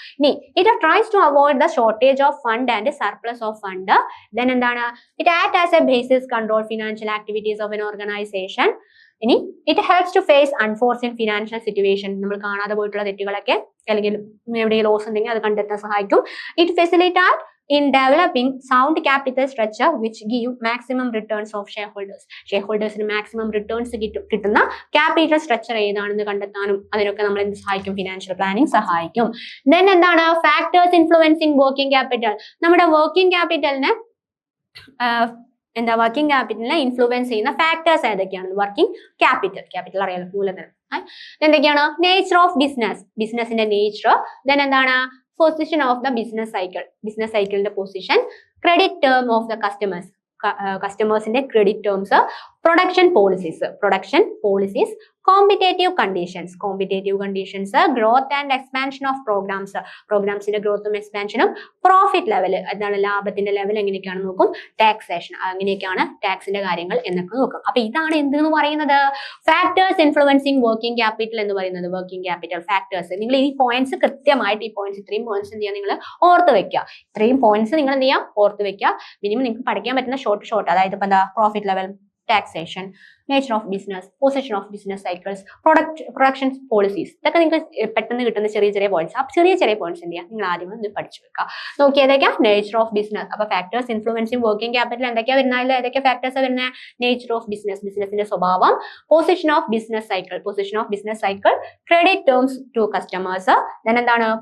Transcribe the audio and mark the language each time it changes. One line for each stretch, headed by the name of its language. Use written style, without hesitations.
English: ഇനി it tries to avoid the shortage of fund and surplus of fund. Then എന്താണ്? It act as a basis control financial activities of an organisation.
Malayalam: ഇനി
English: It helps to face unforeseen financial situation.
Malayalam: നമ്മൾ കാണാതെ പോയിട്ടുള്ള തെറ്റുകളൊക്കെ അല്ലെങ്കിൽ എവിടെയെങ്കിലും loss ഉണ്ടെങ്കിൽ അത് കണ്ടെത്താൻ സഹായിക്കും.
English: It facilitate in developing sound capital structure which give maximum returns of shareholders.
Malayalam: ഷെയർഹോൾഡേഴ്സിന് maximum returns കിട്ടുന്ന ക്യാപിറ്റൽ സ്ട്രക്ചർ ഏതാണെന്ന് കണ്ടെത്താനും അതിനൊക്കെ നമ്മൾ എന്ത് സഹായിക്കും? ഫിനാൻഷ്യൽ പ്ലാനിങ് സഹായിക്കും. ദെൻ എന്താണ്? Factors influencing working capital. നമ്മുടെ വർക്കിംഗ് ക്യാപിറ്റലിനെ വർക്കിംഗ് ക്യാപിറ്റലിനെ ഇൻഫ്ലുവൻസ് ചെയ്യുന്ന ഫാക്ടേഴ്സ് ഏതൊക്കെയാണ്? വർക്കിംഗ് ക്യാപിറ്റൽ അറിയാലോ, മൂലധനം. എന്തൊക്കെയാണ്? നേച്ചർ ഓഫ് ബിസിനസിന്റെ നേച്ചർ. ദെൻ എന്താണ്? പൊസിഷൻ ഓഫ് ദ ബിസിനസ് സൈക്കിളിന്റെ position, credit term of the കസ്റ്റമേഴ്സിന്റെ credit terms, production policies, competitive conditions, growth and expansion of പ്രോഗ്രാംസിന്റെ ഗ്രോത്തും എക്സ്പാൻഷനും, profit level, എന്താണ് ലാഭത്തിന്റെ ലെവൽ എങ്ങനെയൊക്കെയാണ് നോക്കും, ടാക്സേഷൻ, അങ്ങനെയൊക്കെയാണ് ടാക്സിന്റെ കാര്യങ്ങൾ എന്നൊക്കെ നോക്കും. അപ്പൊ ഇതാണ് എന്തെന്ന് പറയുന്നത്? ഫാക്ടേഴ്സ് ഇൻഫ്ലുവൻസിങ് വർക്കിംഗ് ക്യാപിറ്റൽ എന്ന് പറയുന്നത്. Working capital factors. നിങ്ങൾ ഈ പോയിന്റ്സ് കൃത്യമായിട്ട് ഇത്രയും പോയിന്റ്സ് എന്ത് ചെയ്യുക? നിങ്ങൾ ഓർത്ത് വെക്കുക. ഇത്രയും പോയിന്റ്സ് നിങ്ങൾ എന്ത് ചെയ്യാം? ഓർത്ത് വെക്കുക. മിനിമം നിങ്ങൾക്ക് പഠിക്കാൻ പറ്റുന്ന ഷോർട്ട് അതായത് ഇപ്പൊ എന്താ?
English: Profit level, taxation, nature of business, position of business cycles, production policies.
Malayalam: ഇതൊക്കെ നിങ്ങൾക്ക് പെട്ടെന്ന് കിട്ടുന്ന ചെറിയ പോയിന്റ്സ്. അപ്പൊ ചെറിയ പോയിന്റ്സ് എന്ത് ചെയ്യാം? നിങ്ങൾ ആദ്യം ഒന്ന് പഠിച്ചു വെക്കുക. നോക്കി ഏതൊക്കെയാ? Nature of business. അപ്പൊ ഫാക്ടേഴ്സ് ഇൻഫ്ലുവൻസിങ് വർക്കിംഗ് ക്യാപിറ്റൽ എന്തൊക്കെയാ വരുന്നത്? ഏതൊക്കെ ഫാക്ടേഴ്സ് വരുന്നത്? നേച്ചർ ഓഫ് ബിസിനസിന്റെ സ്വഭാവം, position of business cycle, credit terms to customers, then എന്താണ്?